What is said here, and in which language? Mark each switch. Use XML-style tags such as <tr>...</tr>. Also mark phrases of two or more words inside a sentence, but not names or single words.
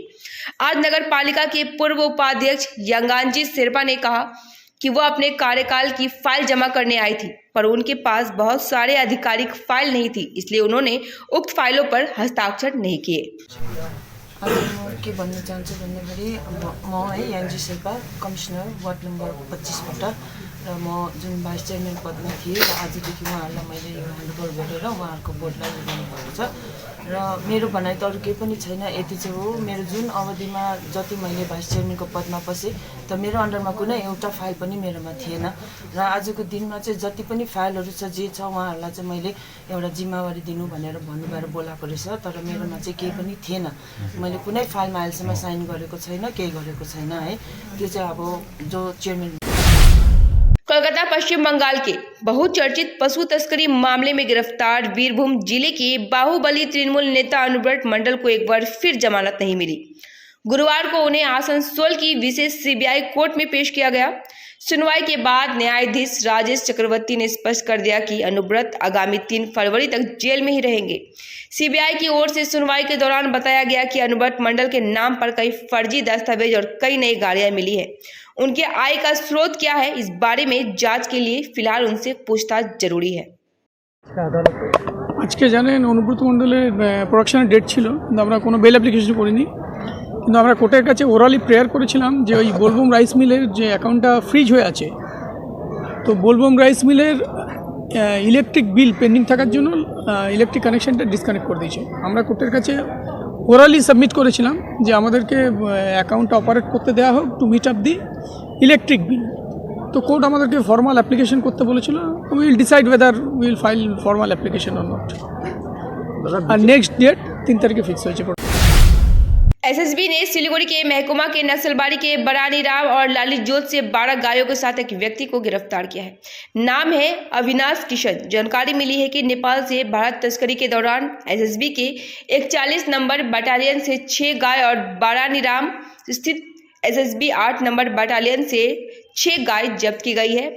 <hi>आज नगर पालिका के पूर्व उपाध्यक्ष यंगानजी शेरपा ने कहा कि वो अपने कार्यकाल की फाइल जमा करने आई थी, पर उनके पास बहुत सारे आधिकारिक फाइल नहीं थी, इसलिए उन्होंने उक्त फाइलों पर हस्ताक्षर नहीं किए।</hi> <ne>के भन्न चाहन्छु भन्दाखेरि म है याङ्जी शेर्पा, कमिसनर</ne> <en>ward number</en> <ne>25बाट, र म जुन</ne> <en>vice chairman</en> <ne>पदमा थिएँ र आजदेखि उहाँहरूलाई मैले यो ह्यान्डओभर गरेर उहाँहरूको बोर्डलाई दिनुभएको छ। र मेरो भनाइ त अरू केही पनि छैन, यति चाहिँ हो, मेरो जुन अवधिमा जति मैले</ne> <en>vice chairmanको</en> <ne>पदमा पसेँ त मेरो अन्डरमा कुनै एउटा फाइल पनि मेरोमा थिएन। र आजको दिनमा चाहिँ जति पनि फाइलहरू छ, जे छ, उहाँहरूलाई चाहिँ मैले एउटा जिम्मेवारी दिनु भनेर भन्नुभएर बोलाएको रहेछ, तर मेरोमा चाहिँ केही पनि थिएन। मैले कुनै फाइलमा अहिलेसम्म साइन गरेको छैन, केही गरेको छैन है। त्यो चाहिँ अब जो चेयरम्यान।</ne> <hi>कोलकाता पश्चिम बंगाल के बहुचर्चित पशु तस्करी मामले में गिरफ्तार वीरभूम जिले के बाहुबली तृणमूल नेता अनुव्रत मंडल को एक बार फिर जमानत नहीं मिली। गुरुवार को उन्हें आसनसोल की विशेष सीबीआई कोर्ट में पेश किया गया। सुनवाई के बाद न्यायाधीश राजेश चक्रवर्ती ने स्पष्ट कर दिया कि अनुव्रत आगामी 3 फरवरी तक जेल में ही रहेंगे। सीबीआई की ओर से सुनवाई के दौरान बताया गया कि अनुव्रत मंडल के नाम पर कई फर्जी दस्तावेज और कई नई गाड़ियां मिली है। उनके आय का स्रोत क्या है, इस बारे में जांच के लिए फिलहाल उनसे पूछताछ जरूरी है।</hi> <bn>আজ কে জানে অনুব্রত মণ্ডলের প্রোডাকশনের ডেট ছিল, কিন্তু আমরা কোনো</bn> <en>bail application</en> <bn>করিনি, কিন্তু আমরা কোর্টের কাছে</bn> <en>orally prayer</en> <bn>করেছিলাম যে ওই বোলবুম রাইস মিলের যে অ্যাকাউন্টটা ফ্রিজ হয়ে আছে, তো বোলবুম রাইস মিলের</bn> <en>electric bill pending</en> <bn>থাকার জন্য</bn> <en>electric connectionটা disconnect</en> <bn>করে দিয়েছে। আমরা কোর্টের কাছে</bn> <en>orally submit</en> <bn>করেছিলাম যে আমাদেরকে অ্যাকাউন্টটা অপারেট করতে দেওয়া হোক</bn> <en>to meet up the electric bill.</en> <bn>তো কোর্ট আমাদেরকে</bn> <en>formal application</en> <bn>করতে বলেছিল,</bn> <en>will decide whether will file formal application or not.</en> <bn>আর</bn> <en>next date</en> <bn>3 তারিখে ফিক্স হয়েছে।</bn> <hi>एसएसबी ने सिलीगुड़ी के महकुमा के नक्सलबाड़ी के बरानी राम और लाली जोत से 12 गायों के साथ एक व्यक्ति को गिरफ्तार किया है। नाम है अविनाश किशन। जानकारी मिली है कि नेपाल से भारत तस्करी के दौरान एसएसबी के 41 नंबर बटालियन से 6 गाय और बरानी राम स्थित एसएसबी 8 नंबर बटालियन से 6 गाय जब्त की गई है।</hi>